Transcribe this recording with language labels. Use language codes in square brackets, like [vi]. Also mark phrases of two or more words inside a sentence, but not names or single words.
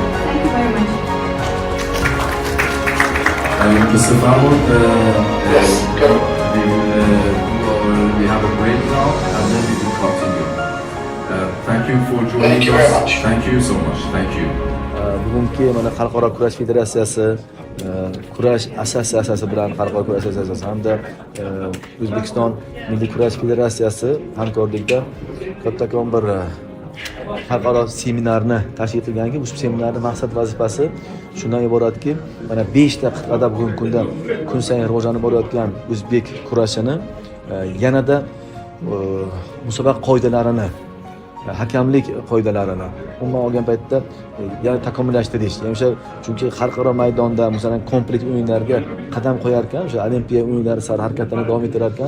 [en] Thank you very much. Mr. Farwood, Yes, come on. we have a break now and then we will continue. Thank you for joining Thank you very us. much. Thank you so much. Thank you. [uz] Bugungi mana Xalqaro kurash federatsiyasi, kurash assotsiatsiyasi bilan Xalqaro kurash assotsiatsiyasi hamda O'zbekiston Milliy kurash federatsiyasi hamkorlikda kattakon bir xalqaro seminarni tashkil qilganki, bu seminarning maqsad vazifasi shundan iboratki, mana 5 ta qit'ada bugungi kunda kun sayin rivojlanib borayotgan o'zbek kurashini yanada musobaqa qoidalarini, hakamlik qoidalarini umuman olgan paytda yana takomillashtirish, ya'ni o'sha chunki xalqaro maydonda masalan kompleks o'yinlarga qadam qo'yar ekan, o'sha Olimpiya o'yinlari sari harakatlarni davom ettirar ekan.